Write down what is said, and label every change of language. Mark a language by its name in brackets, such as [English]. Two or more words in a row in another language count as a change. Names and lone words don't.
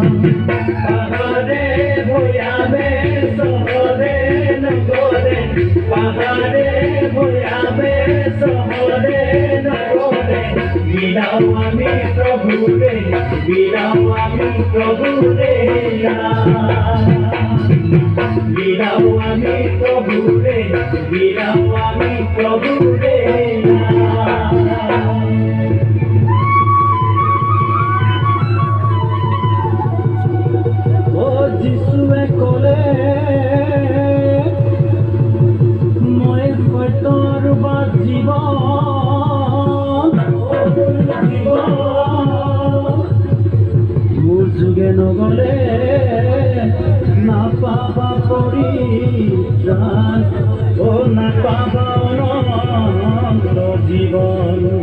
[Bangla] পাহাড়ে ভয়ামে শহরে নগরে, পাহাড়ে ভয়ামে শহরে নগরে বিলাও আমি প্রভুরে, বিলাও আমি প্রভুরে নাম। বিলাও আমি প্রভুরে, বিলাও আমি প্রভুরে নাম। [Assamese] ও যিশুৱে ক'লে মই সত্যৰ বাট জীৱন, মোৰ যোগে নগলে নাপাবা পৰিত্ৰাণ, অ নাপাবা অনন্ত জীৱন।